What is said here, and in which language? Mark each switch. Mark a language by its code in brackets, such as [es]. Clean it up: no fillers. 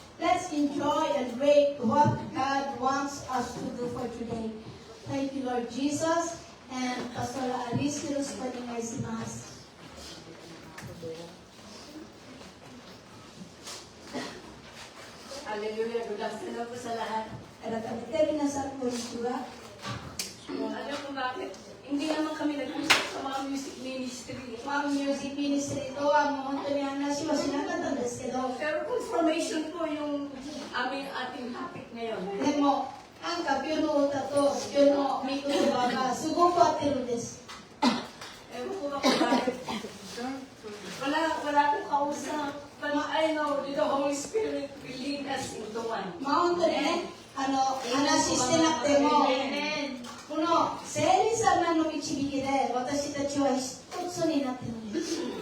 [en] Let's enjoy and wait what God wants us to do for today. Thank you, Lord Jesus. And Pastor Alice, [ja] よろしくお願いします。 [en] Hallelujah. Good afternoon [tl] po sa lahat. [ja] 改めて皆さん、こんにちは。 [tl] Alam mo bakit? Hindi naman kami nag-usap sa mga music ministry. [ja] まあ、ミュージックミニストリーとはもう本当に話はしなかったんですけど、 [tl] Pero [en] confirmation [tl] po yung ating topic ngayon. [ja] でも、なんか今日の歌と今日の御言葉がすごく合ってるんです。 [tl] Ewan ko ba kung bakit? Wala akong kausap. [en] But I know the Holy Spirit will lead us into one. [ja] まあ本当にね、話してなくても、この聖霊様の導きで私たちは一つになってるんです。